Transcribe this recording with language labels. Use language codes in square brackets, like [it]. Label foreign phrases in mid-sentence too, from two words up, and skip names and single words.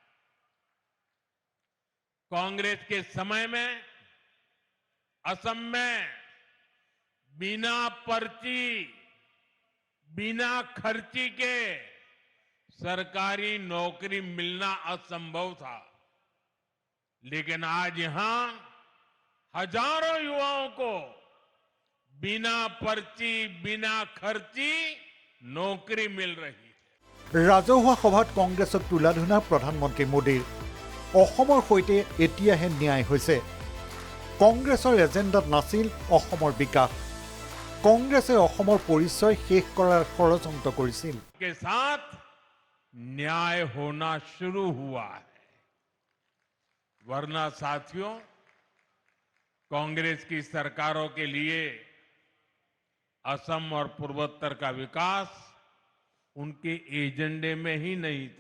[hi] कांग्रेस के समय में असम में बिना पर्ची बिना खर्ची के सरकारी नौकरी मिलना असंभव था, लेकिन आज यहां हजारों युवाओं को बिना पर्ची बिना खर्ची नौकरी मिल रही है। [as] ৰাজহুৱা সভাত কংগ্ৰেছক তুলাধুনা প্ৰধানমন্ত্ৰী মোদীৰ। অসমৰ সৈতে এতিয়াহে ন্যায় হৈছে। কংগ্ৰেছৰ এজেণ্ডাত নাছিল অসমৰ বিকাশ। কংগ্ৰেছে অসমৰ পৰিচয় শেষ কৰাৰ ষড়যন্ত্ৰ কৰিছিল। [hi] के साथ न्याय होना शुरू हुआ है, वरना साथियों कांग्रेस की सरकारों के लिए असम और पूर्वोत्तर का विकास उनके एजेंडे में ही नहीं था।